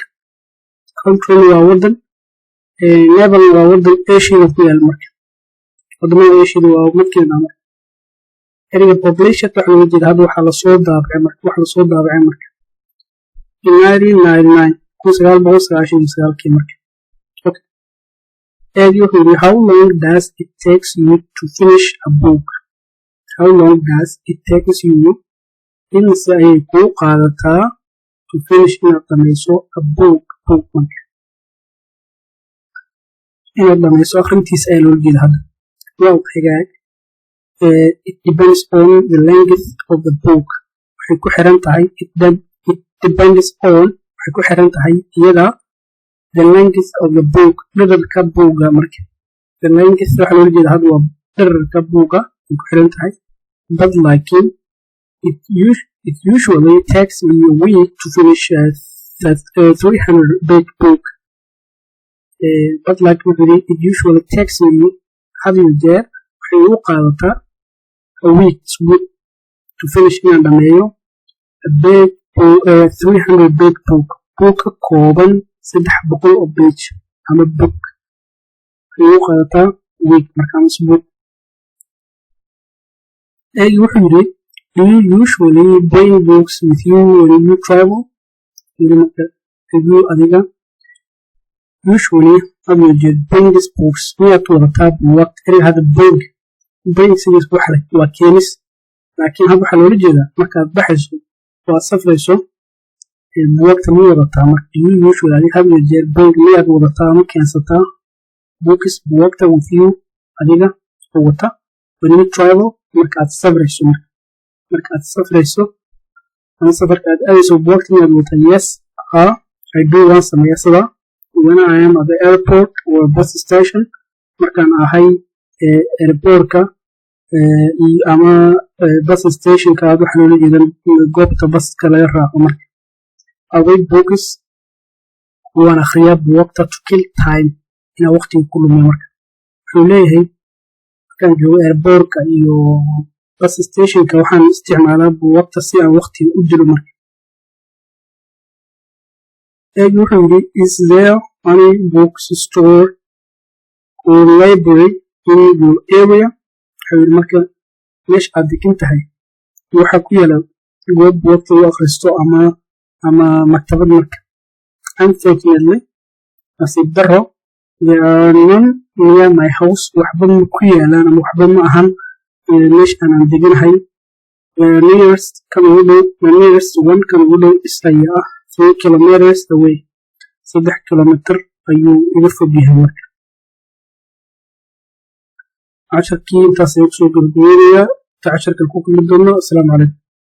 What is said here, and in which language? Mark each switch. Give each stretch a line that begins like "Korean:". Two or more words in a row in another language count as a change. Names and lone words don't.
Somali: country waa waddan, Nepal waa waddan Asia ku yaal marka. wadamada Asia waa markeena marka. ereyga published waxaa loo jeeda hadda waxaa lasoo daabacay marka. Inari 1999 marka. Okay. wuxuu yidhi
English: how long does it takes you to finish a book? how long does it takes you
Somali: imise ayay kuu qaadataa
English: to finish
Somali: inaad dhamayso
English: a book marka.
Somali: inaad dhamayso akhrintiisa ayaa loola jeeda hadda. waa xigaag
English: it depends on the length of the book.
Somali: waxay ku xiran tahay
English: depends on
Somali: waxay ku xiran tahay iyada
English: the length of the book
Somali: dhererka buugga marka.
English: the length
Somali: waxaa loola jeeda hadda waa dhererka buugga ay ku xiran tahay.
English: but laakiin it usually takes me a week to finish a 300-page book. but like it usually takes me
Somali: had iyo jeer waxay u qaadataa
English: a week to finish
Somali: inaan dhameeyo
English: a 300-page book
Somali: ka kooban 300 oo page ama book waxay u qaadataa week marka ama isbuuc. wuxuu yidhi
English: do you usually bring books with you when you travel?
Somali: adiga usually had iyo jeer
English: bring these books
Somali: miyaad wadataa buugagta. ereyga hadda bring sidiis waa keenis, laakiin hadda waxaa loola jeedaa markaad baxayso waad safrayso buugagta ma wadataa marka.
English: do you usually
Somali: adiga had iyo jeer bring miyaad wadataa ama keensataa books buugagta
English: with you
Somali: adiga oo wata
English: when you travel
Somali: markaad safrayso markaad safrayso ama safarka aad aadayso buugagta miyaad wadataa.
English: yes I do
Somali: waan sameeyaa sida
English: when I am at the airport or bus station
Somali: markaan ahay airportka ama bus stationka aad waxaa loola jeeda goobta baska laga raaco marka.
English: I read books
Somali: waan akhriyaa buugagta
English: to kill time
Somali: inaan waqtiga ku lumiyo marka. wuxuu leeyahay markaan joogo airportka iyo bus stationka waxaan isticmaalaa buugagta si aan waqtiga u dilo marka. wuxuu yidhi
English: is there any bookstore or library in your area?
Somali: wuxuu yidhi marka meesha aad degan tahay waxaa ku yaala goob buugagta lagu akhristo ama maktabad marka.
English: unfortunately
Somali: nasiib daro
English: there are none near my house.
Somali: waxba ma ku yaalaan ama waxba ma ahan meesha aan deganahay.
English: nearest one
Somali: kan ugu dhow
English: is ayaa 3 kilometers away.
Somali: 3 kilometer ayuu iga fog yahay marka. casharkii intaas ayuu kusoo gabagabeynaya. casharkan ku kulmi doono. asalaamu calaykum.